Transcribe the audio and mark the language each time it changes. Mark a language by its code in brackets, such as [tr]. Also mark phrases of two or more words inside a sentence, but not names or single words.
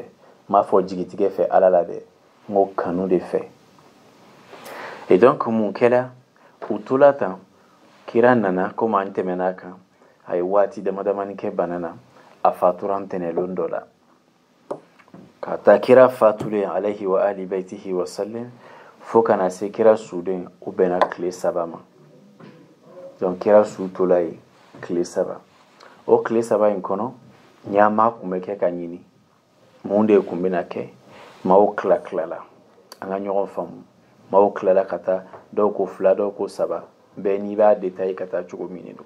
[bm] M'a fɔ jigitigɛ fɛ Ala la dɛ, n ko kanu de fɛ. [fr] Et donc [bm] mun kɛla u tola tan kira nana komi an tɛmɛn'a kan a ye waati damadamani kɛ bana na a fatura ntɛnɛlon dɔ la. Ka taa kira fatulen [ar] عليه وعلى آل بيته وسلم [bm] fo kana se kira suden o bɛnna tile 3 ma. Donc kira su tola yen tile 3. O tile 3 in kɔnɔ ɲama kun bɛ kɛ ka ɲini mun de kun bɛna kɛ. Maaw tilala an ka ɲɔgɔn faamu. Maaw tilala ka taa dɔw ko 2 dɔw ko 3 bɛɛ n'i b'a détaillé ka taa cogo min don.